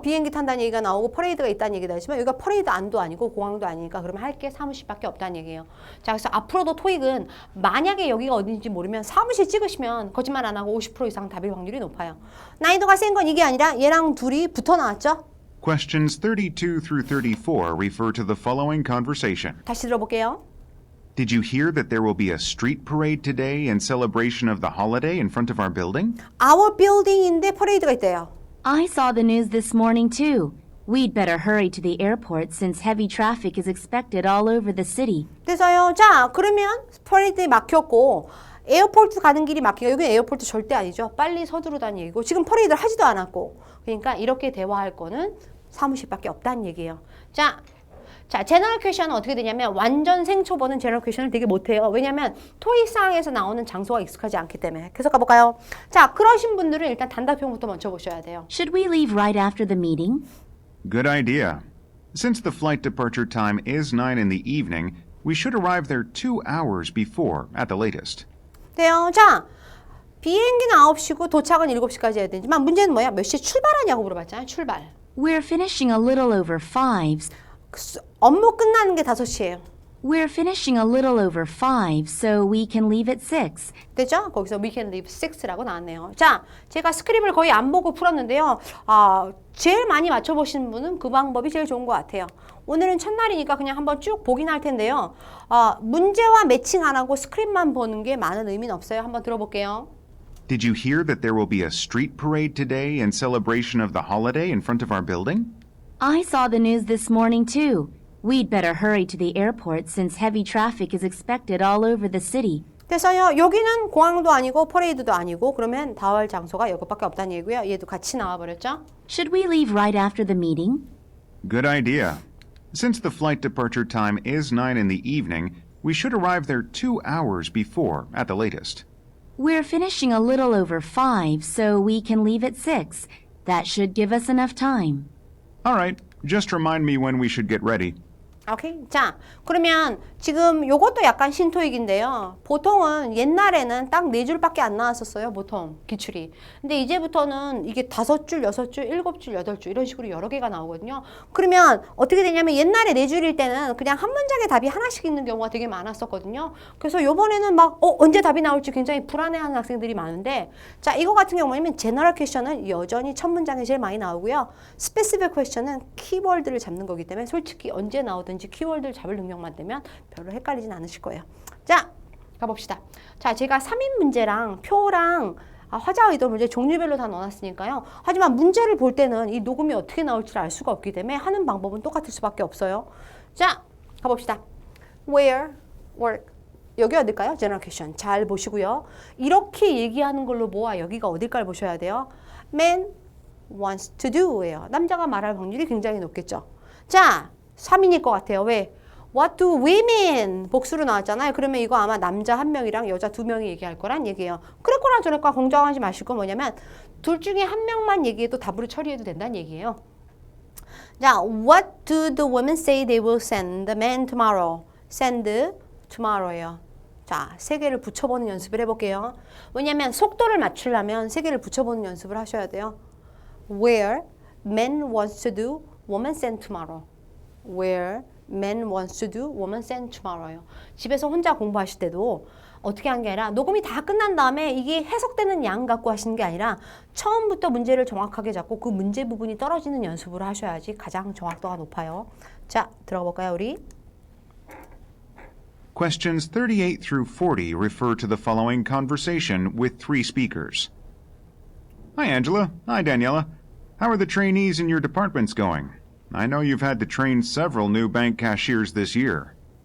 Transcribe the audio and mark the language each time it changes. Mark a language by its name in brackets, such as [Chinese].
[Korean] 비행기 탄다는 얘기가 나오고 퍼레이드가 있다는 얘기도 하지만 여기가 퍼레이드 안도 아니고 공항도 아니니까 그러면 할 게 사무실밖에 없다는 얘기예요. 자, 그래서 앞으로도 토익은 만약에 여기가 어딘지 모르면 사무실 찍으시면 거짓말 안 하고 50% 이상 답일 확률이 높아요. 난이도가 센 건 이게 아니라 얘랑 둘이 붙어 나왔죠? [English] Questions 32 through 34 refer to the following conversation. [Korean] 다시 들어볼게요. [English] Did you hear that there will be a street parade today in celebration of the holiday in front of our building? Our building [Korean] 인데 퍼레이드가 있대요. [English] I saw the news this morning, too. We'd better hurry to the airport since heavy traffic is expected all over the city. [Korean] 그래서요. 자, 그러면 퍼레이드에 막혔고 에어포트 가는 길이 막히고 여기는 에어포트 절대 아니죠. 빨리 서두르다는 얘기고 지금 퍼레이드를 하지도 않았고 그러니까 이렇게 대화할 거는 사무실밖에 없다는 얘기예요. 자, 제너럴 퀘션은 어떻게 되냐면 완전 생초보는 제너럴 퀘션을 되게 못해요. 왜냐면 토익상에서 나오는 장소가 익숙하지 않기 때문에. 계속 가볼까요? 자, 그러신 분들은 일단 단답형부터 먼저 보셔야 돼요. [English] Should we leave right after the meeting? Good idea. Since the flight departure time is 9 in the evening, we should arrive there 2 hours before at the latest. [Korean] 돼요. 자, 비행기는 9시고 도착은 7시까지 해야 되지만 문제는 뭐야? 몇 시에 출발하냐고 물어봤잖아요. 출발. [English] We're finishing a little over 5. [Korean] 업무 끝나는 게 5시예요. [English] We're finishing a little over 5, so we can leave at 6. [Korean] 되죠? 거기서 [English] we can leave 6 [Korean] 라고 나왔네요. 자, 제가 스크립을 거의 안 보고 풀었는데요. 제일 많이 맞춰보신 분은 그 방법이 제일 좋은 것 같아요. 오늘은 첫날이니까 그냥 한번 쭉 보긴 할 텐데요. 문제와 매칭 안 하고 스크립만 보는 게 많은 의미는 없어요. 한번 들어볼게요. [English] Did you hear that there will be a street parade today in celebration of the holiday in front of our building? I saw the news this morning, too. We'd better hurry to the airport since heavy traffic is expected all over the city. [Korean] 그래서요, 여기는 공항도 아니고 퍼레이드도 아니고 그러면 다할 장소가 여기밖에 없다는 얘기고요. 얘도 같이 나와버렸죠. [English] Should we leave right after the meeting? Good idea. Since the flight departure time is 9 in the evening, we should arrive there 2 hours before at the latest. We're finishing a little over 5, so we can leave at 6. That should give us enough time. All right, just remind me when we should get ready. [Korean] 오케이. 자, 그러면 지금 요것도 약간 신토익인데요. 보통은 옛날에는 딱 4줄밖에 안 나왔었어요. 보통 기출이. 근데 이제부터는 이게 5줄, 6줄, 7줄, 8줄 이런 식으로 여러 개가 나오거든요. 그러면 어떻게 되냐면 옛날에 4줄일 때는 그냥 한 문장에 답이 하나씩 있는 경우가 되게 많았었거든요. 그래서 요번에는 막 언제 답이 나올지 굉장히 불안해하는 학생들이 많은데 자, 이거 같은 경우는 제너럴 퀘션은 여전히 첫 문장에 제일 많이 나오고요. 스페시픽 퀘션은 키워드를 잡는 거기 때문에 솔직히 언제 나오든 키워드를 잡을 능력만 되면 별로 헷갈리진 않으실 거예요. 자, 가봅시다. 자, 제가 3인 문제랑 표랑 화자 의도 문제 종류별로 다 넣어놨으니까요. 하지만 문제를 볼 때는 이 녹음이 어떻게 나올지 알 수가 없기 때문에 하는 방법은 똑같을 수밖에 없어요. 자, 가봅시다. [English] Where, work. [Korean] 여기 어딜까요? [English] General question. [Korean] 잘 보시고요. 이렇게 얘기하는 걸로 모아 여기가 어딜까를 보셔야 돼요. [English] Man wants to do예요. [Korean] 남자가 말할 확률이 굉장히 높겠죠. 자, 3인일 것 같아요. 왜? [English] What do women? [Korean] 복수로 나왔잖아요. 그러면 이거 아마 남자 1명이랑 여자 2명이 얘기할 거란 얘기예요. 그랬거나 저랬거나 공정하지 마시고 뭐냐면 둘 중에 한 명만 얘기해도 답으로 처리해도 된다는 얘기예요. [English] 자, what do the women say they will send the man tomorrow? send tomorrow예요. [Korean] 자, 세 개를 붙여보는 연습을 해볼게요. 왜냐면 속도를 맞추려면 세 개를 붙여보는 연습을 하셔야 돼요. [English] Where man wants to do, woman send tomorrow. Where man wants to do, woman send tomorrow요. [Korean] 집에서 혼자 공부하실 때도 어떻게 하는 게 아니라 녹음이 다 끝난 다음에 이게 해석되는 양 갖고 하시는 게 아니라 처음부터 문제를 정확하게 잡고 그 문제 부분이 떨어지는 연습을 하셔야지 가장 정확도가 높아요. 자, 들어가 볼까요, 우리? [English] Questions 38 through 40 refer to the following conversation with 3 speakers. Hi, Angela. Hi, Daniela. How are the trainees in your departments going? I know you've had to train several new bank cashiers this year.